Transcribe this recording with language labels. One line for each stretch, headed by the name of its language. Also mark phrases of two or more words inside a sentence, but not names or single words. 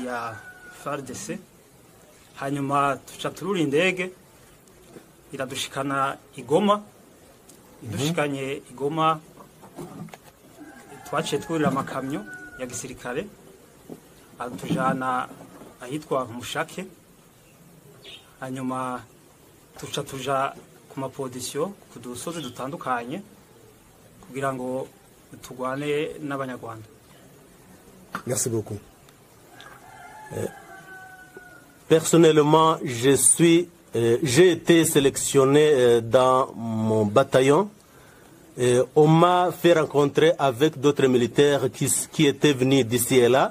Rundi: ya FARDC, hanyuma tuca turura indege iradushikana Igoma, idushikanye Igoma twaciye twurira amakamyo ya gisirikare atujana ahitwa Mushake, hanyuma tuca tuja ku mapodisiyo ku dusozi dutandukanye kugira ngo tugwane n'abanyarwanda.
French: Merci beaucoup. Personnellement, j'ai été sélectionné dans mon bataillon. On m'a fait rencontrer avec d'autres militaires qui étaient venus d'ici et là.